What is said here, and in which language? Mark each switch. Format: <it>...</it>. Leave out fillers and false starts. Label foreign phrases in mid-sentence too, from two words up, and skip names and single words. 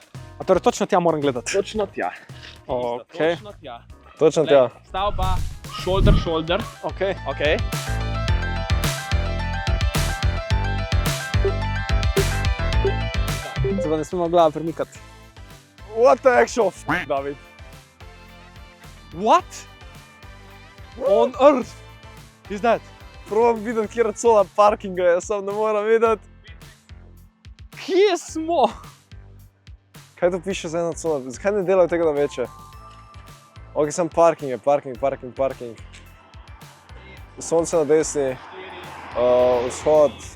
<sl>A torej točno tja moram gledati. Točno tja. Okej. Točno tja. Točno tja. Sta oba</sl> <en>shoulder, shoulder.</en> <sl>Okej. Okay. Se pa ne smemo glavo premikati.</sl> <en>What the actual f***, David? What? On earth is that?</en> <sl>Probam videti, kjer cola parkinga je, sam ne moram videti. Kje smo? Kaj to piše za eno cola? Zakaj ne delajo tega na večje? Ok, sem parking je, parking. Sonce na desni, vzhod.</sl>